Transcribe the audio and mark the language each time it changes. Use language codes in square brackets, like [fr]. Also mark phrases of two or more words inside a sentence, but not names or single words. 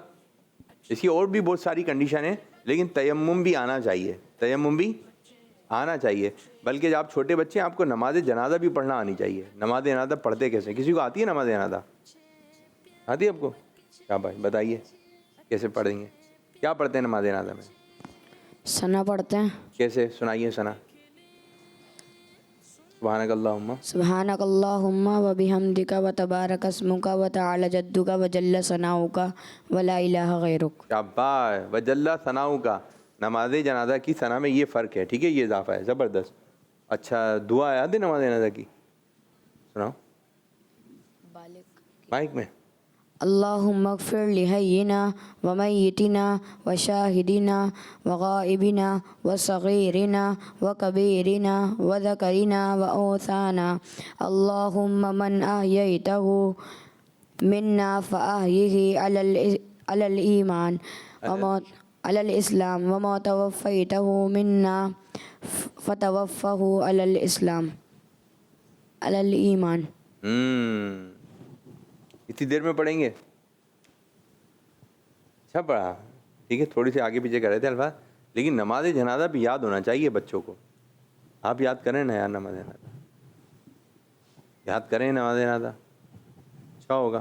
[ur] اس کی اور بھی بہت ساری کنڈیشن ہے، لیکن تیمم بھی آنا چاہیے، تیمم بھی آنا چاہیے. بلکہ جب آپ چھوٹے بچے ہیں آپ کو نماز جنازہ بھی پڑھنا آنی چاہیے. نماز جنازہ پڑھتے کیسے? کسی کو آتی ہے نماز جنازہ? آتی ہے آپ کو? کیا بھائی بتائیے کیسے پڑھیں گے؟ کیا پڑھتے ہیں نماز جنازہ میں? ثنا پڑھتے ہیں. کیسے؟ سنائیے ثنا. [ar] سبحانک اللہم و بحمدک و تبارک اسمک و تعالی جدک و جل ثناؤک و لا الہ غیرک. [ur] شاباش. [ar] وجل ثناؤ [ur] کا نماز جنازہ کی ثنا میں یہ فرق ہے، ٹھیک ہے، یہ اضافہ ہے، زبردست. اچھا، دعا یاد ہے نماز جنازہ کی? سناؤ مائک میں. [ar] اللہم اغفر لحینا و میتنا و شاہدنا و غائبنا و صغیرنا و کبیرنا و ذکرنا و انثانا. اللہم من احییتہ منا فاحیہ علی الایمان علی الاسلام و من توفیتہ منا فتوفہ علی الاسلام علی الایمان. [ur] اتنی دیر میں پڑھیں گے؟ اچھا پڑھا، ٹھیک ہے. تھوڑی سی آگے پیچھے کر رہے تھے الفاظ، لیکن نماز جنازہ بھی یاد ہونا چاہیے بچوں کو. آپ یاد کریں نا یار، نماز جنازہ یاد کریں، نماز جنازہ اچھا ہوگا.